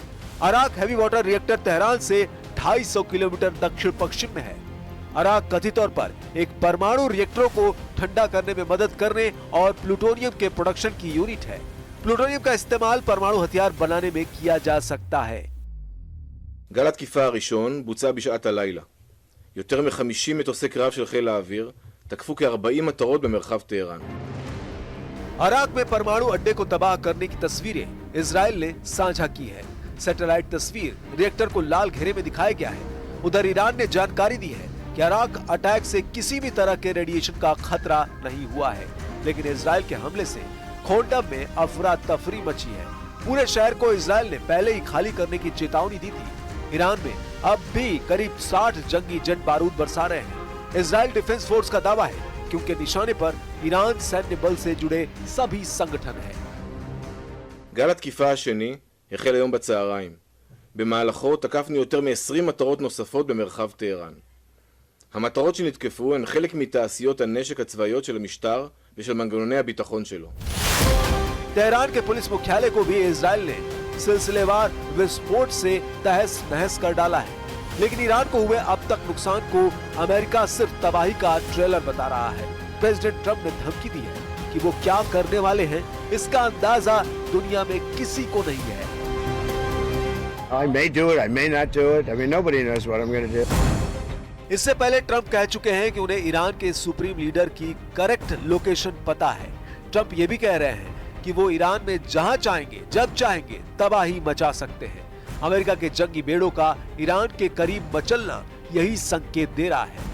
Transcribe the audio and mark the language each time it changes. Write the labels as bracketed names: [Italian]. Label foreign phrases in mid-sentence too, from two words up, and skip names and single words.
[Hindi] अराक [English] heavy water reactor [Hindi] तेहरान से 250 किलोमीटर दक्षिण पश्चिम में है। अराक कथित तौर पर एक परमाणु रिएक्टरों को ठंडा करने में मदद करने और प्लूटोनियम के प्रोडक्शन की यूनिट है। प्लूटोनियम का इस्तेमाल परमाणु हथियार बनाने में किया जा सकता है। [Hebrew] גל התקיפה הראשון בוצע בשעת הלילה. יותר מ-50 מטוסי קרב של חיל האוויר תקפו כ-40 מטרות במרחב טהרן. [Hindi] अराक में परमाणु अड्डे को तबाह करने की तस्वीरें इजराइल ने साझा की है। सैटेलाइट तस्वीर रिएक्टर को लाल घेरे में दिखाया गया है। उधर ईरान ने जानकारी दी है कि अराक अटैक से किसी भी तरह के रेडिएशन का खतरा नहीं हुआ है, लेकिन इजराइल के हमले से खोंडम में अफरा तफरी मची है। पूरे शहर को इजराइल ने पहले ही खाली करने की चेतावनी दी थी। ईरान में अब भी करीब 60 जंगी जेट बारूद बरसा रहे हैं। इजराइल डिफेंस फोर्स का दावा है क्योंकि निशाने पर ईरान सैन्य बल से जुड़े सभी संगठन हैं। [Hebrew] גל התקיפה השני החל היום בצהריים. במהלכו תקפנו יותר מ-20 מטרות נוספות במרחב טהרן. המטרות שנתקפו הן חלק מתעשיות הנשק הצבאיות של המשטר ושל מנגנוני הביטחון שלו. [Hindi] तेहरान के पुलिस मुख्यालय को भी इजराइल ने सिलसिलेवार विस्फोट से तहस नहस कर डाला है, लेकिन ईरान को हुए अब तक नुकसान को अमेरिका सिर्फ तबाही का ट्रेलर बता रहा है। प्रेसिडेंट ट्रंप ने धमकी दी है कि वो क्या करने वाले हैं, इसका अंदाजा दुनिया में किसी को नहीं है। [English] I may do it, I may not do it. I mean, nobody knows what I'm going to do. [Hindi] इससे पहले ट्रंप कह चुके हैं कि उन्हें ईरान के [English] supreme leader [Hindi] की [English] correct location [Hindi] पता है। ट्रंप ये भी कह रहे हैं कि वो ईरान में जहां चाहेंगे, जब चाहेंगे तबाही मचा सकते हैं। अमेरिका के जंगी बेड़ों का ईरान के करीब मचलना यही संकेत दे रहा है।